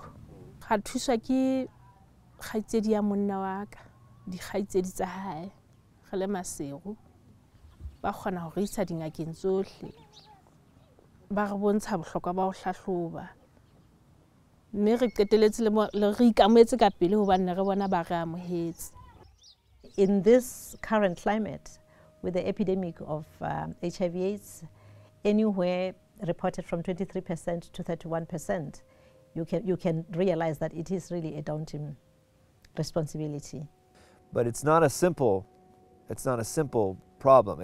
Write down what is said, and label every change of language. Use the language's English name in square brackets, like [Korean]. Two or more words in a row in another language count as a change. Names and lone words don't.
[Southern Sotho] Ga thuswa ke kgaitsedi ya monna wa ka, di kgaitsedi tsa hae. Re le masego. Ba kgona ho re isa dingakeng tsohle. Ba re bontsha bohlokwa ba ho hlahloba. mme re qeteletse le re ikametse ka pele hobane re bona ba re amohetse. [English] In this current climate, with the epidemic of HIV/AIDS, anywhere reported from 23% to 31%, you can realize that it is really a daunting responsibility. But it's not a simple problem.